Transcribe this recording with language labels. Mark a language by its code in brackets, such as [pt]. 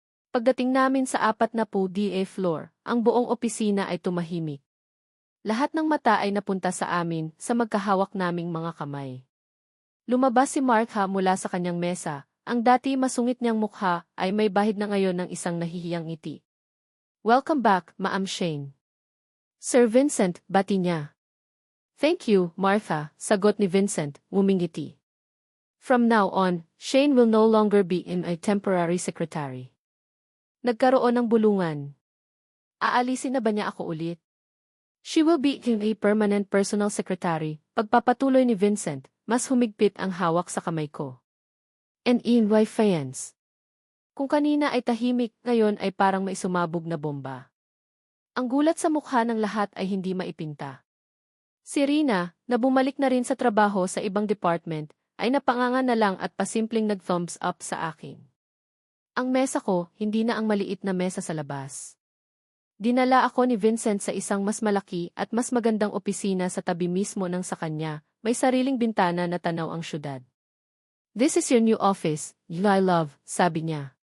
[tl] Pagdating namin sa 40 DA floor, ang buong opisina ay tumahimik. Lahat ng mata ay napunta sa amin sa magkahawak naming mga kamay. Lumabas si Martha mula sa kanyang mesa, ang dati masungit niyang mukha ay may bahid na ngayon ng isang nahihiyang ngiti. [en] "Welcome back, Ma'am Shane." "Sir Vincent," [tl] bati niya. [en] "Thank you, Martha," [tl] sagot ni Vincent, ngumingiti. [en] "From now on, Shane will no longer be in a temporary secretary." [tl] Nagkaroon ng bulungan. Aalisin na ba niya ako ulit? [en] "She will be a permanent personal secretary," [tl] pagpapatuloy ni Vincent, mas humigpit ang hawak sa kamay ko. [en] "And in fans." [tl] Kung kanina ay tahimik, ngayon ay parang may sumabog na bomba. Ang gulat sa mukha ng lahat ay hindi maipinta. Si Rina, na bumalik na rin sa trabaho sa ibang department, ay napanganga na lang at pasimpleng nag-thumbs up sa akin. Ang mesa ko, hindi na ang maliit na mesa sa labas. Dinala ako ni Vincent sa isang mas malaki at mas magandang opisina sa tabi mismo ng sa kanya, may sariling bintana na tanaw ang syudad. [en] "This is your new office, I love," [tl] sabi niya.